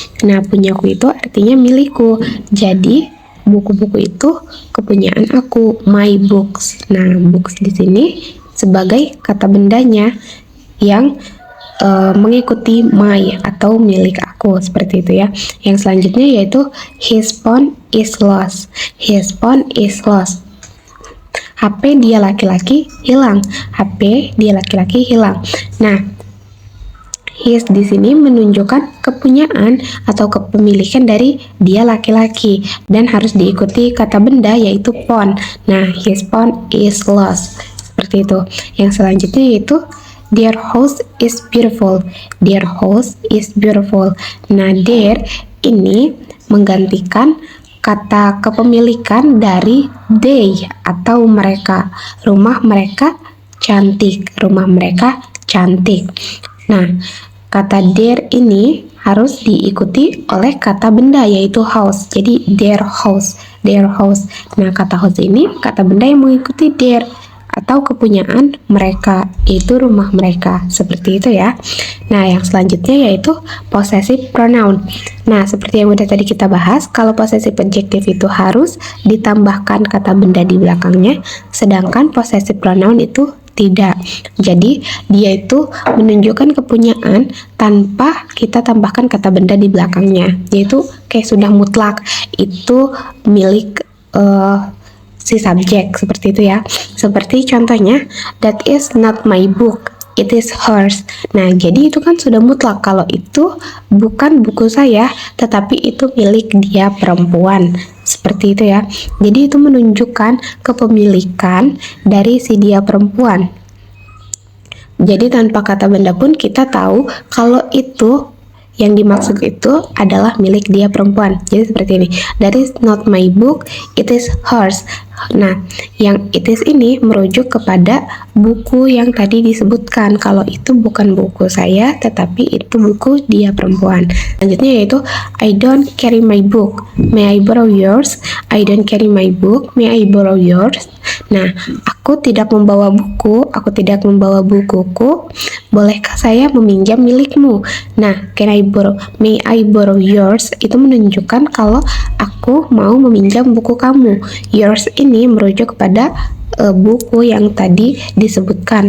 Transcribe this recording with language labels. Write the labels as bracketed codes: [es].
[id] Nah, punyaku itu artinya milikku. Jadi buku-buku itu kepunyaan aku, my books. Nah, books di sini sebagai kata bendanya yang mengikuti my atau milik aku, seperti itu ya. Yang selanjutnya yaitu [en] his phone is lost. His phone is lost. [id] HP dia laki-laki hilang. HP dia laki-laki hilang. Nah, his di sini menunjukkan kepunyaan atau kepemilikan dari dia laki-laki dan harus diikuti kata benda yaitu phone. [en] Nah, his phone is lost. [id] Seperti itu. Yang selanjutnya yaitu [en] their house is beautiful. Their house is beautiful. [id] Nah, their ini menggantikan kata kepemilikan dari they atau mereka. Rumah mereka cantik. Rumah mereka cantik. Nah, kata their ini harus diikuti oleh kata benda yaitu house. [en] Jadi their house, their house. [id] Nah, kata house ini kata benda yang mengikuti their atau kepunyaan mereka, yaitu rumah mereka, seperti itu ya. Nah, yang selanjutnya yaitu possessive pronoun. Nah, seperti yang udah tadi kita bahas, kalau possessive adjective itu harus ditambahkan kata benda di belakangnya, sedangkan possessive pronoun itu tidak. Jadi dia itu menunjukkan kepunyaan tanpa kita tambahkan kata benda di belakangnya, yaitu kayak sudah mutlak itu milik si subjek, seperti itu ya. Seperti contohnya, [en] that is not my book, it is hers. [id] Nah, jadi itu kan sudah mutlak kalau itu bukan buku saya, tetapi itu milik dia perempuan. Seperti itu ya. Jadi itu menunjukkan kepemilikan dari si dia perempuan. Jadi tanpa kata benda pun kita tahu kalau itu yang dimaksud itu adalah milik dia perempuan. Jadi seperti ini, [en] that is not my book, it is hers. [id] Nah, yang it is ini merujuk kepada buku yang tadi disebutkan. Kalau itu bukan buku saya, tetapi itu buku dia perempuan. Selanjutnya yaitu [en] I don't carry my book, may I borrow yours? I don't carry my book, may I borrow yours? [id] Nah, aku tidak membawa buku, aku tidak membawa bukuku. Bolehkah saya meminjam milikmu? Nah, [en] may I borrow yours? [id] Itu menunjukkan kalau aku mau meminjam buku kamu. Yours ini merujuk kepada buku yang tadi disebutkan.